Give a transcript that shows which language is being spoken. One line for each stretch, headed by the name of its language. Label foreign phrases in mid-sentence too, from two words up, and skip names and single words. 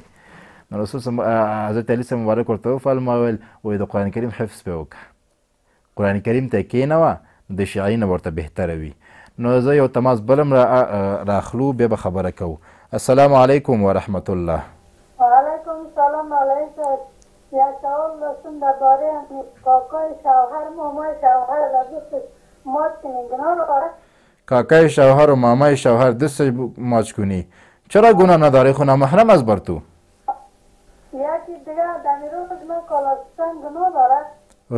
Pashto: نو رسول حضرت علي صاحب مبارک ورته وفرمایل وایي د قرآن کریم حفظ پې وکړه، قرآن کریم ته کښېنوه، د شاعري نه ورته بهتره وي. نو زه یو تماس بلم راخلو بیا به خبره کوو.
Arabic: السلام علیکم ورحمت الله. وعلیکم السلام علیکم.
Persian: یک سوال داشتم درباره کاکای شوهر مامای شوهر را دوستش ماچ کنی گناه داره؟ کاکای شوهر و مامای شوهر دستش ماچ کنی چرا گناه نداره؟ خو نامحرم است بر تو. یکی دیگه در روز من کالا شستن گناه داره؟